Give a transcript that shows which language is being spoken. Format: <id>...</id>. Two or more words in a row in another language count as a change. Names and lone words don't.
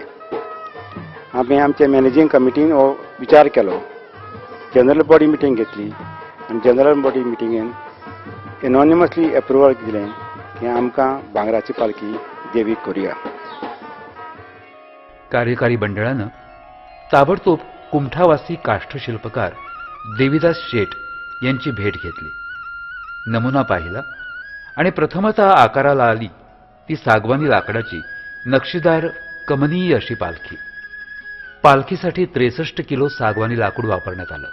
<kok>आमी आमचे</kok> <en>managing committee</en> <kok>हो विचार केलो.</kok> <en>general body meeting</en> <kok>घेतली आनी</kok> <en>general body meeting unanimously approval</en> <kok>दिलें की आमकां भांगराची पालखी देवीक करुया.</kok> <mr>कार्यकारी मंडळानं ताबडतोब कुमठावासी काष्ठशिल्पकार देवीदास शेठ यांची भेट घेतली. नमुना पाहिला आणि प्रथमतः आकाराला आली ती सागवानी लाकडाची नक्षीदार कमनीय अशी पालखी. पालखीसाठी 63 किलो सागवानी लाकूड वापरण्यात आलं.</mr>